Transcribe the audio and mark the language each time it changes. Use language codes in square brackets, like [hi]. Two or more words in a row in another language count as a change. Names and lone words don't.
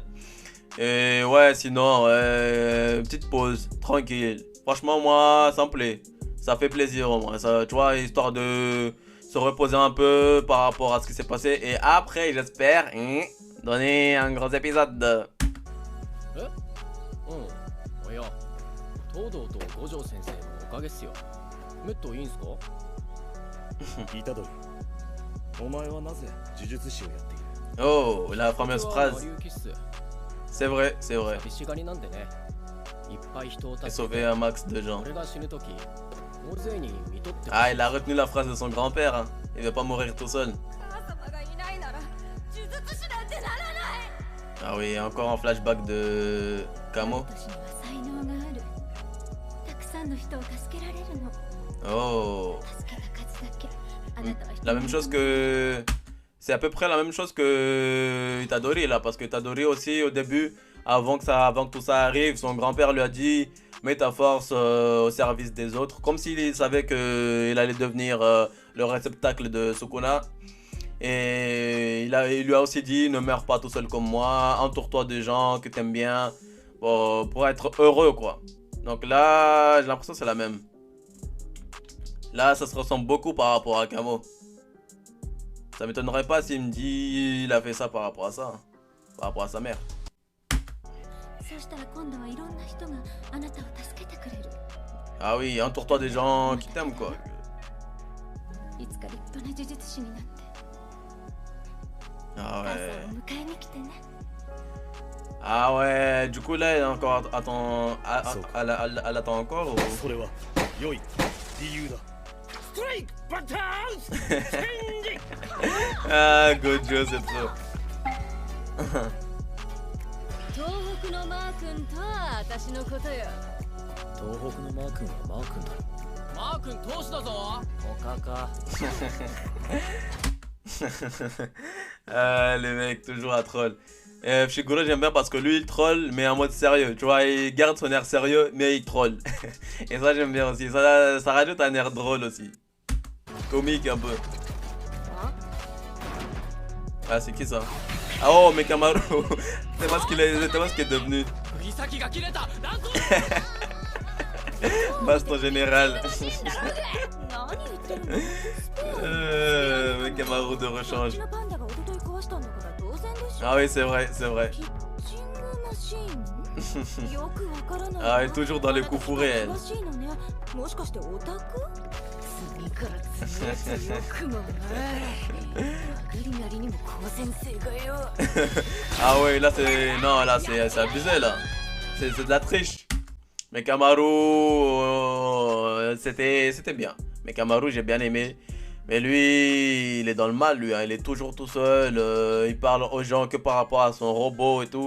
[fr] Et ouais, sinon, petite pause, tranquille. Franchement, moi, ça me plaît. Ça fait plaisir au moins. Ça, tu vois, histoire de se reposer un peu par rapport à ce qui s'est passé. Et après, j'espère donner un gros épisode. [ja] いや、東堂と五条先生のおかげっすよ。メットいいんすか？虎杖、お前はなぜ呪術師をやっている？ [fr] Oh, la fameuse phrase. C'est vrai, c'est vrai. [ja] 寂しがりなんでね。いっぱい人を助けて。 [fr] Et sauver un max de gens. [ja] 俺が死ぬとき、 大勢に見とって [fr] Ah, il a retenu la phrase de son grand-père. Hein. Il veut pas mourir tout seul. [ja] 母様がいないなら呪術師なんてならない。 [fr] Ah oui, encore un flashback de Kamo. [ja] 私には才能がある。たくさんの人を助けられるの。 Oh. 助けた数だけ。あなたは一人 [fr] La même chose que... C'est à peu près la même chose que Itadori là. Parce que Itadori aussi au début, avant que tout ça arrive, son grand-père lui a dit... Mets ta force au service des autres. Comme s'il savait qu'il allait devenir le réceptacle de Sukuna. Et il lui a aussi dit, ne meurs pas tout seul comme moi. Entoure-toi de gens que t'aimes bien. Pour être heureux quoi. Donc là, j'ai l'impression que c'est la même. Là, ça se ressemble beaucoup par rapport à Kamo. Ça m'étonnerait pas s'il me dit il a fait ça par rapport à ça. Par rapport à sa mère. [ja] そうしたら今度はいろんな人があなたを助けてくれる。 [fr] Ah oui, entoure-toi des gens qui t'aiment quoi. [ja] いつか立派な呪術師になって Ah 母さんを [fr] ouais. [ja] 迎えに来てね。 [fr] Ah ouais, du coup là elle encore attend, elle attend encore ou... [ja] それは良い理由だ。ストライクバッターズチェンジ [fr] Ah Gojo c'est trop. [ja] 東北のマー君とは私のことよ。東北のマー君はマー君だろ。マー君投手だぞ。他か。 [fr] Ah les mecs toujours à troll. Fushiguro j'aime bien parce que lui il troll mais en mode sérieux. Tu vois, il garde son air sérieux mais il troll. Et ça j'aime bien aussi. Ça rajoute un air drôle aussi. Comique un peu. Ah c'est qui ça? Ah oh mais Kamaru. C'est pas ce qu'il est devenu. [ja] 釘先が切れた。なんと [fr] Baston général. [ja] 何言ってるの？ [fr] Mais Kamaru de [ja] う [fr] rechange. [ja] ちのパンダが一昨日壊したんだから当然でしょ。 [fr] Ah oui c'est vrai, c'est vrai. [ja] キッチングマシーン？よくわからない。 [fr] Ah elle est toujours dans les coups fourrés elle. [ja] 詳しいのね。もしかしてオタク？次から次へとよくもな。曲がりなりにも高専生がよ。 [fr] Ah ouais là c'est... Non là c'est abusé là. C'est de la triche. Mais Kamaru... C'était bien. Mais Kamaru j'ai bien aimé. Mais lui il est dans le mal lui. Hein. Il est toujours tout seul. Il parle aux gens que par rapport à son robot et tout.